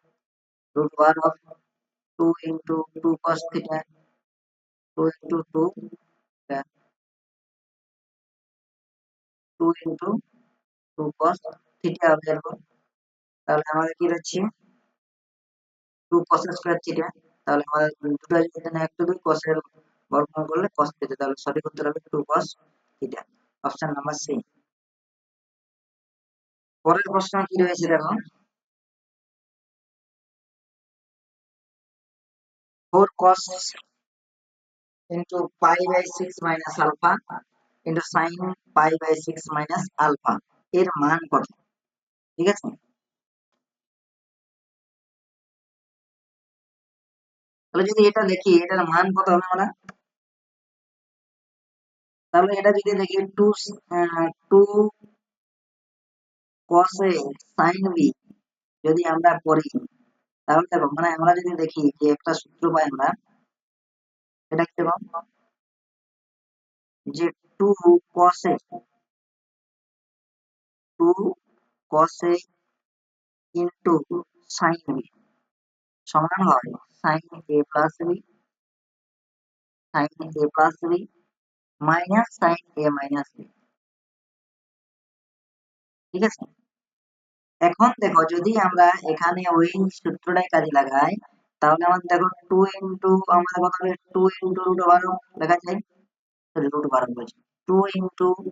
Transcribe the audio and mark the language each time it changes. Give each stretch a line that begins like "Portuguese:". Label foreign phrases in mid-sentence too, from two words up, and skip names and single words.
Bangla: √2 ইনটু 2 cos থিটা, 2 ইনটু 2 2 ইনটু 2 cos থিটা হবে এরকম, তাহলে আমাদের কি হচ্ছে 2 cos স্কয়ার থিটা, তাহলে আমাদের দুটো এখানে 1 2 cos এর বর্গমূল করলে cos থিটা, তাহলে সঠিক উত্তর হবে 2 cos থিটা, অপশন নাম্বার সি। পরের প্রশ্ন কি রয়েছে দেখো,
English: 4 cos into pi by 6 minus alpha into sin pi by 6 minus alpha
Bangla: এর মান কত, ঠিক আছে। তাহলে যদি এটা দেখি এটার মান কত হবে আমরা, তাহলে এটা যদি দেখি
English: 2 cos a sin b
Bangla: যদি আমরা করি, তাহলে দেখো মানে আমরা যদি দেখি যে একটা সূত্র পাই আমরা, এটা কি দেখো
English: যে 2 cos a 2 cos a into sin b
Bangla: সমান হয়
English: sin a plus b sin a plus b মাইনাস sin a minus b,
Bangla: ঠিক আছে। এখন দেখো যদি আমরা এখানে ওই সূত্রটাই কাজে লাগাই, তাহলে আমাদের দেখো 2 ইনটু আমাদের কত হবে 2 ইনটু √12 লেখা যায়, সরি √12 বলছি, 2 ইনটু